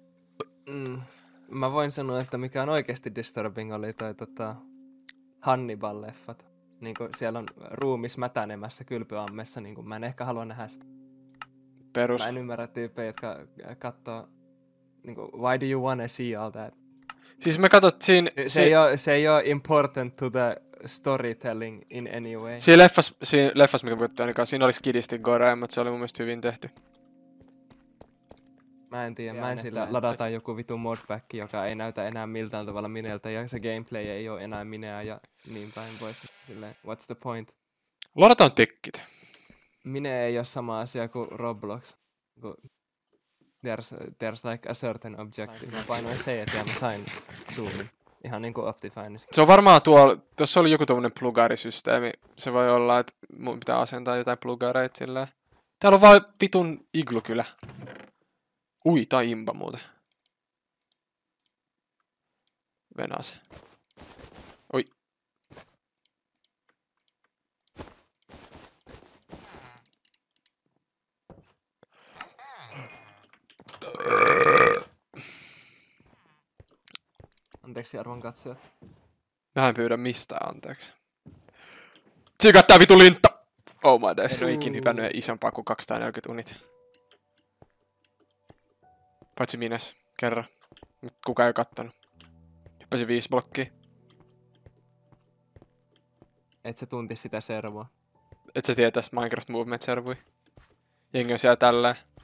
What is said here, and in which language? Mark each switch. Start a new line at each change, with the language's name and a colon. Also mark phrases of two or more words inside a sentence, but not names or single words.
Finnish: Mä voin sanoa, että mikä on oikeasti disturbing oli toi Hannibal-leffat. Niinku siellä on ruumis mätänemässä kylpyammessa, niinku mä en ehkä halua nähdä sitä. Perus. Mä en ymmärrä tyyppejä, jotka kattoo... Niinku,
English: why do you wanna see all that?
Finnish: Siis me katsot siinä... Se ei oo
English: important to the storytelling in any way.
Finnish: Siinä leffas mikä puhuttiin ainakaan, siinä oli skidisti gore, mutta se oli mun mielestä hyvin tehty. Mä en tiedä, mä en sillä ladata joku vitu modpack, joka ei näytä enää miltään tavalla Mineltä, ja se gameplay ei oo enää Mineä, ja niin päin pois. Silleen,
English: what's the point?
Finnish: Ladataan tikkit. Mine ei oo sama asia kuin Roblox.
English: There's like a certain objective.
Finnish: Mä painoin C ja mä sain zoomin. Ihan niinku Optifineissa. Se on varmaan tuossa oli joku tommonen plugarisysteemi. Se voi olla, että mun pitää asentaa jotain plugareita silleen. Täällä on vaan vitun iglukylä. Ui, tää on imba muuten. Venase. Oi. Anteeksi arvon katsojat. Mä en pyydä mistään anteeksi. Tsikat tää vitu lintta!
English: Oh my days,
Finnish: en oo ikin hypännyt isompaa kuin 240 unit. Paitsi Mines, kerran. Kukaan ei oo kattonut. Hyppäsin 5 blokkia. Et sä tuntis sitä servoa. Et sä tiedä tästä Minecraft Movement servui. Jengi on siellä tälleen.